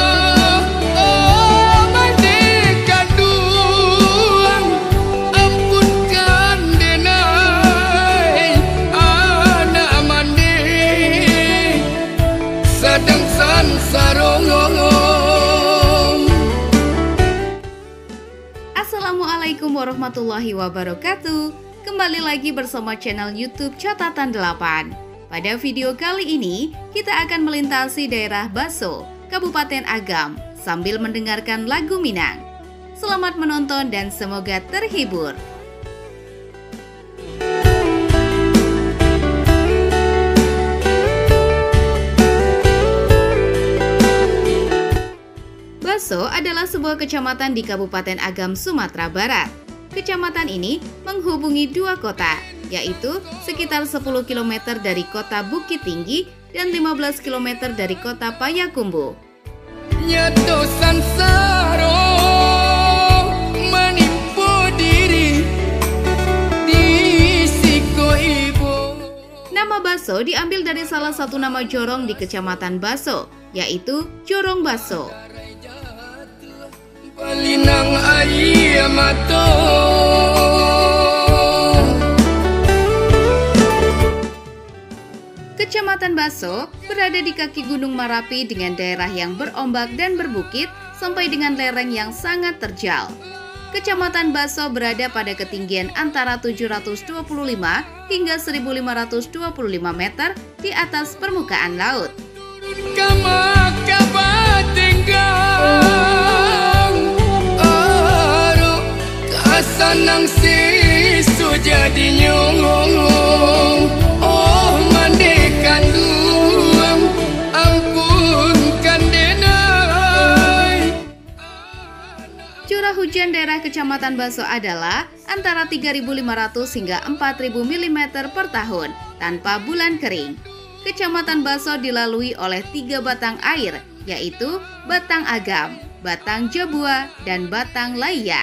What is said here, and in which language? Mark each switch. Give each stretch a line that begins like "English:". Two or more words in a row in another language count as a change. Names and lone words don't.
Minangkabau: Oh mandekan duang, ampunkan denai anak mande sedang sansaro.
Arabic: Assalamualaikum warahmatullahi wabarakatuh.
Indonesian: Kembali lagi bersama channel YouTube Catatan 8. Pada video kali ini, kita akan melintasi daerah Baso, Kabupaten Agam, sambil mendengarkan lagu Minang. Selamat menonton dan semoga terhibur. Baso adalah sebuah kecamatan di Kabupaten Agam, Sumatera Barat. Kecamatan ini menghubungi dua kota, yaitu sekitar 10 km dari kota Bukit Tinggi dan 15 km dari kota Payakumbuh.
Minangkabau: Nyato sansaro menipu diri di siko ibu.
Indonesian: Nama Baso diambil dari salah satu nama jorong di Kecamatan Baso, yaitu Jorong Baso.
Minangkabau: Balinang air mata.
Indonesian: Kecamatan Baso berada di kaki Gunung Marapi dengan daerah yang berombak dan berbukit sampai dengan lereng yang sangat terjal. Kecamatan Baso berada pada ketinggian antara 725 hingga 1525 meter di atas permukaan laut.
Minangkabau: Sanang sisu jadi nyong. Oh mandekan duang, ampunkan denai.
Indonesian: Curah hujan daerah Kecamatan Baso adalah antara 3.500 hingga 4.000 mm per tahun tanpa bulan kering. Kecamatan Baso dilalui oleh 3 batang air, yaitu Batang Agam, Batang Jabua, dan Batang Laya.